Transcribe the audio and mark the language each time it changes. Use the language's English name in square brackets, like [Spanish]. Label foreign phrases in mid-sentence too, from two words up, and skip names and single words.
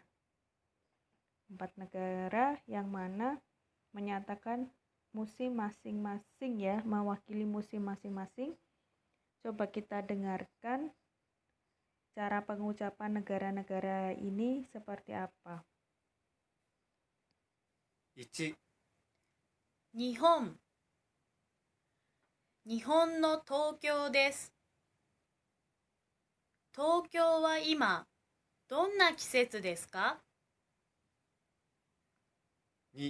[Indonesian] 4 negara yang mana menyatakan musim masing-masing ya, mewakili musim masing-masing. Coba kita dengarkan cara pengucapan negara-negara ini seperti apa. [Japanese] 1、日本、日本の東京です。東京は今、どんな季節ですか？ 2、